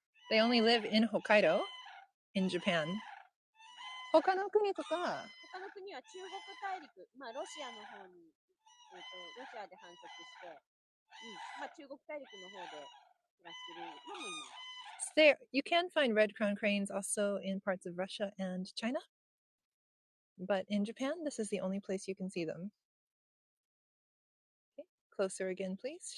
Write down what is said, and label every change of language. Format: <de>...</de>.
<en>They only live in Hokkaido, in Japan.</en> <ja>他の国とか、他の国は中国大陸、まあロシアの方に、ロシアで繁殖して、まあ中国大陸の方で暮らしてるのもいます。</ja> <en>There, you can find red crown cranes also in parts of Russia and China, but in Japan, this is the only place you can see them. Okay, closer again, please.</en>